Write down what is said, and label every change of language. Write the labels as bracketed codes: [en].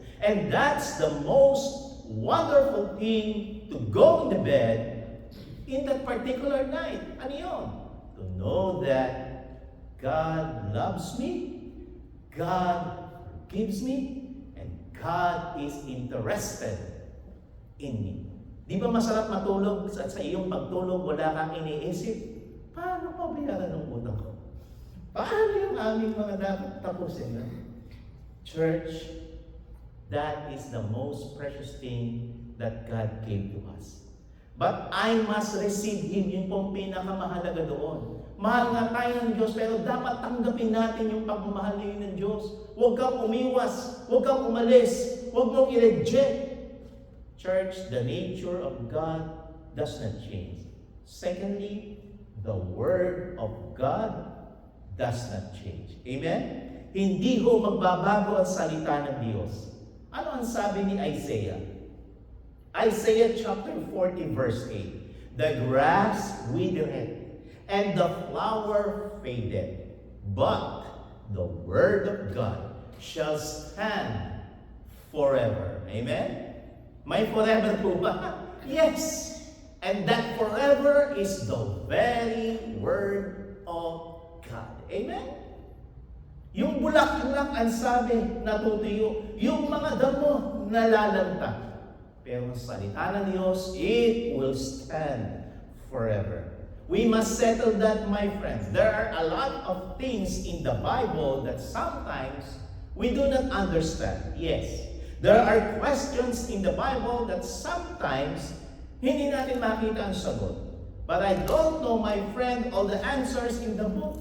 [en] And that's the most wonderful thing to go in the bed in that particular night. [tl] Ano yun? [en] To know that God loves me, God forgives me, and God is interested in me. [tl] Di ba masarap matulog sa iyong pagtulog, wala kang iniisip? Paano pabayaran ng utang ko? Paano yung aming mga dapat tapusin? [en] Church, that is the most precious thing that God gave to us. But I must receive Him, [tl] yun pong pinakamahalaga doon. Mahal nga tayo ng Diyos, pero dapat tanggapin natin yung pagmamahal ng Diyos. Huwag kang umiwas, huwag kang umalis, huwag mong i-reject. [en] Church, the nature of God does not change. Secondly, the Word of God does not change. Amen? [tl] Hindi ho magbabago ang salita ng Diyos. Ano ang sabi ni Isaiah? Isaiah chapter 40 verse 8. [en] The grass withereth, and the flower fadeth, but the word of God shall stand forever. Amen? [tl] May forever po ba? Yes. [en] And that forever is the very word of God. Amen? [tl] Yung bulaklak ang sabi, natutuyo. Yung mga damo, nalalanta. Pero ang salita ng Diyos, [en] it will stand forever. We must settle that, my friends. There are a lot of things in the Bible that sometimes we do not understand. Yes. There are questions in the Bible that sometimes [tl] hindi natin makita ang sagot. [en] But I don't know, my friend, all the answers in the book.